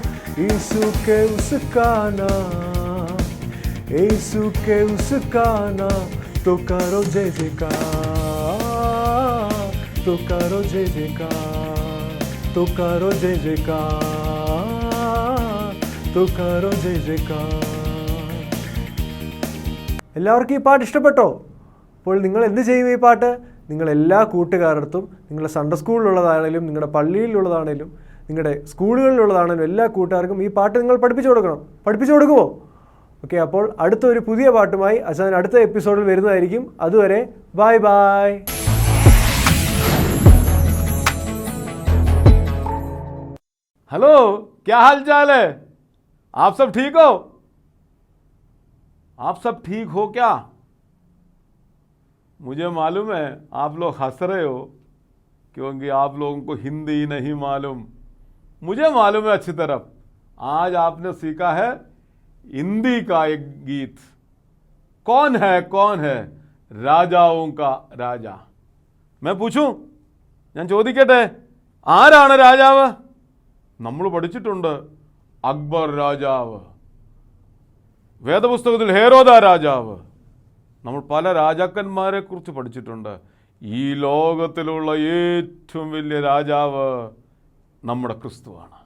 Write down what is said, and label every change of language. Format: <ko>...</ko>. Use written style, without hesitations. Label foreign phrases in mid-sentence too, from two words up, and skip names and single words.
<hi>यीशु के उसका नाम, यीशु के उसका नाम. तो करो जय जयकार, तो करो जय जयकार, तो करो जय जयकार, तो करो जय जयकार.</hi> <ml>എല്ലാവർക്കും ഈ പാട്ട് ഇഷ്ടപ്പെട്ടോ? അപ്പോൾ നിങ്ങൾ എന്ത് ചെയ്യും? ഈ പാട്ട് നിങ്ങൾ എല്ലാ കൂട്ടുകാരടുത്തും, നിങ്ങളുടെ സൺഡേ സ്കൂളിലുള്ളതാണേലും, നിങ്ങളുടെ പള്ളിയിലുള്ളതാണേലും, നിങ്ങളുടെ സ്കൂളുകളിലുള്ളതാണേലും എല്ലാ കൂട്ടുകാർക്കും ഈ പാട്ട് നിങ്ങൾ പഠിപ്പിച്ചു കൊടുക്കണം. പഠിപ്പിച്ചു കൊടുക്കുമോ? ഓക്കെ, അപ്പോൾ അടുത്തൊരു പുതിയ പാട്ടുമായി അച്ഛൻ അടുത്ത എപ്പിസോഡിൽ വരുന്നതായിരിക്കും. അതുവരെ ബൈ ബൈ.</ml> <hi>हेलो, क्या हाल चाल है? आप सब ठीक हो? आप सब ठीक हो क्या? मुझे मालूम है आप लोग हंस रहे हो क्योंकि आप लोगों को हिंदी नहीं मालूम. मुझे मालूम है अच्छी तरह. आज आपने सीखा है हिंदी का एक गीत. कौन है രാജാവും का രാജ. मैं पूछूं?</hi> <ml>ഞാൻ ചോദിക്കട്ടെ, ആരാണ് രാജാവ്? നമ്മൾ പഠിച്ചിട്ടുണ്ട് അക്ബർ രാജാവ്, വേദപുസ്തകത്തിൽ ഹേരോദ രാജാവ്. നമ്മൾ പല രാജാക്കന്മാരെ കുറിച്ച് പഠിച്ചിട്ടുണ്ട്. ഈ ലോകത്തിലുള്ള ഏറ്റവും വലിയ രാജാവ് നമ്മുടെ ക്രിസ്തുവാണ്.</ml>